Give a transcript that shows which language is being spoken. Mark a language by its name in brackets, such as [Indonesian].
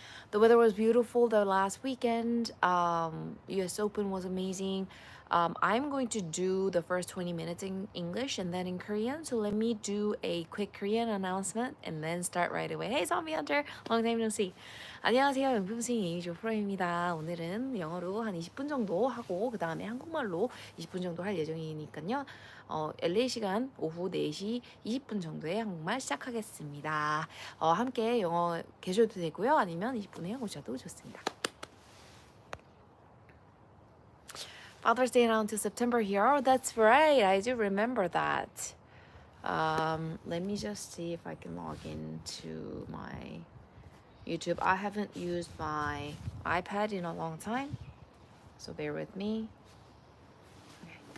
[English] The weather was beautiful the last weekend. US Open was amazing. I'm going to do the first 20 minutes in English and then in Korean. So let me do a quick Korean announcement and then start right away. Hey, Zombie Hunter. Long time no see. [Korean] 안녕하세요. 명품스윙 에이미 프로입니다. 오늘은 영어로 한 20분 정도 하고 그 다음에 한국말로 20분 정도 할 예정이니까요. LA 시간 오후 4시 20분 정도에 한국말 시작하겠습니다. 함께 영어 계셔도 되고요. 아니면 20분에 오셔도 좋습니다. [English] Father's Day now until September here. Oh, that's right. I do remember that. Let me just see if I can log into my YouTube. I haven't used my iPad in a long time, so bear with me. Okay.